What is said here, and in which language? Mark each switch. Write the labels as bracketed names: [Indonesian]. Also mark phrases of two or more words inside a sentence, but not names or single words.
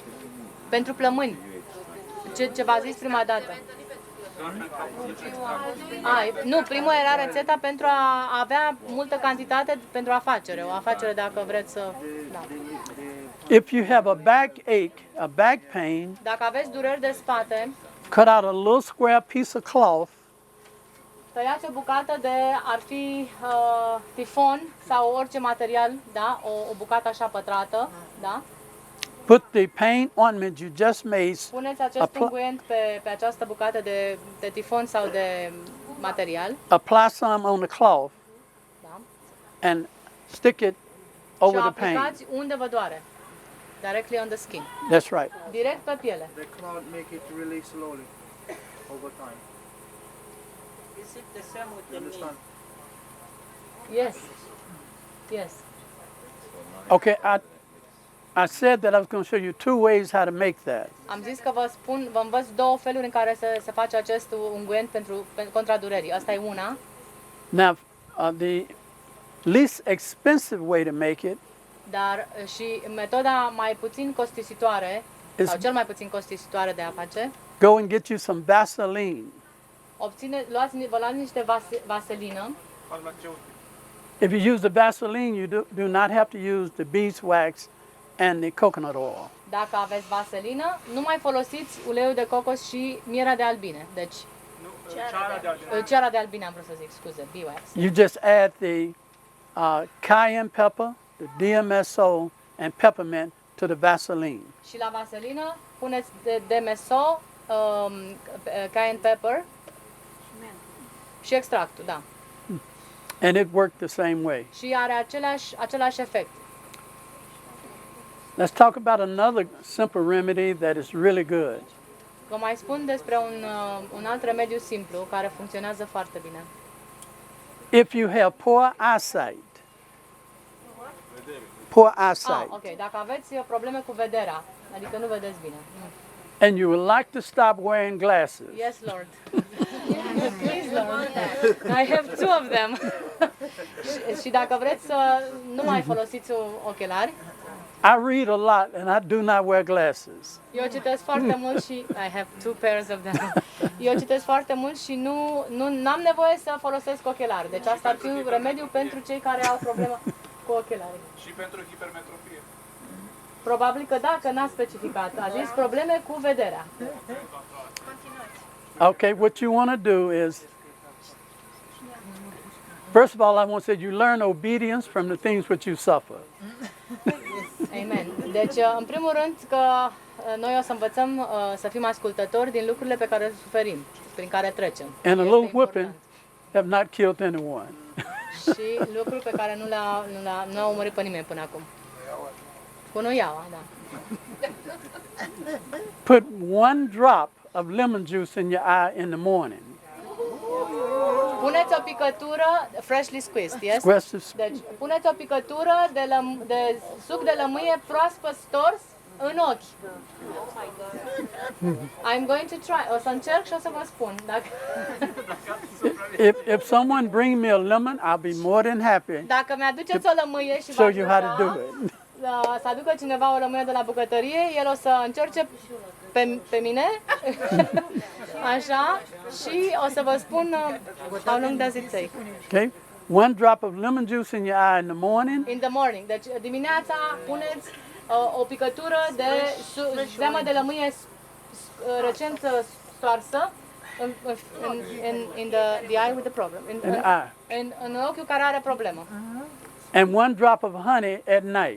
[Romanian] pentru plămâni. Ce v-a zis prima dată? Nu, primul era rețeta pentru a avea multă cantitate pentru afacere. O afacere dacă vreți să... Da. [English] If you have a backache, a back pain, [Romanian] Dacă aveți dureri de spate, [English] cut out a little square piece of cloth [Romanian] tăiați o bucată de, ar fi tifon sau orice material, da? O bucată așa pătrată, da? [English] put the pain ointment you just made, [Romanian] Puneți acest Apl- unghient pe această bucată de tifon sau de material, [English] apply some on the cloth, [Romanian] da? [English] and stick it [Romanian] Și [English] over [Romanian] o [English] the pain. [Romanian] aplicați unde vă doare. [English] Directly on the skin. That's right. [Romanian] Direct pe piele. [English] The cloud make it release slowly over time. Is it the same with You the knee? understand? Yes. Yes. Okay, I said that I was going to show you 2 ways how to make that. [Romanian] Am zis că vă învăț 2 feluri în care se face acest unghient contra durerii. Asta e una. [English] Now, the least expensive way to make it [Romanian] Dar și metoda mai puțin costisitoare, sau cel mai puțin costisitoare de a face, [English] go and get you some Vaseline. [Romanian] vă luați niște vaselină. [English] If you use the Vaseline, you do not have to use the beeswax and the coconut oil. [Romanian] Dacă aveți vaselină, nu mai folosiți uleiul de cocos și mierea de albine. Deci, ceara de albine am vrut să zic, scuze, [English] beeswax. You just add the cayenne pepper, the DMSO, and peppermint to the Vaseline. [Romanian] Și la vaselină puneți DMSO, [English] cayenne pepper [Romanian] și extractul, da. [English] And it worked the same way. [Romanian] Și are același efect. [English] Let's talk about another simple remedy that is really good. [Romanian] Vă mai spun despre un alt remediu simplu care funcționează foarte bine. [English] If you have poor eyesight, poor eyesight, [Romanian] Ok, dacă aveți probleme cu vederea, adică nu vedeți bine. [English] and you would like to stop wearing glasses, Yes, Lord. Please, Lord. I have 2 of them. [Romanian] și dacă vreți să nu mai folosiți ochelari, [English] I read a lot and I do not wear glasses. [Romanian] eu citesc foarte mult și [English] I have 2 pairs of them. [Romanian] Eu citesc foarte mult și nu am nevoie să folosesc ochelari. Deci asta ar fi un remediu pentru cei care au problemă cu ochelari. Și pentru hipermetrofie. Probabil că da, că n-a specificat. A zis probleme cu vederea. [English] Okay, what you want to do is, first of all, I want to say you learn obedience from the things which you suffer. Amen. [Romanian] Deci, în primul rând că noi o să învățăm să fim ascultători din lucrurile pe care le suferim, prin care trecem. [English] And a [Romanian] Este [English] little whipping [Romanian] important. [English] have not killed anyone. [Romanian] Și lucruri pe care nu au omorât pe nimeni până acum. Cu nuiaua, da. [English] Put 1 drop of lemon juice in your eye in the morning. [Romanian] Puneți o picătură, [English] freshly squeezed, yes? Aggressive. [Romanian] Deci, puneți o picătură de suc de lămâie proaspăt stors în ochi. [English] I'm going to try. [Romanian] O să încerc și o să vă spun. [English] If someone brings me a lemon, I'll be more than happy [Romanian] Dacă mi-aduceți o lămâie și [English] to show [Romanian] v-aș [English] you how to do [Romanian] ruga [English] it. [Romanian] să aducă cineva o lămâie de la bucătărie, el o să încerce pe mine, așa, și o să vă spun [English] how long does it take. Okay? 1 drop of lemon juice in your eye in the morning, In the morning. [Romanian] Deci dimineața puneți o picătură de zeamă de lămâie recent stoarsă [English] in the eye with the problem. in the eye, [Romanian] În ochiul care are problemă. [English] and 1 drop of honey at night.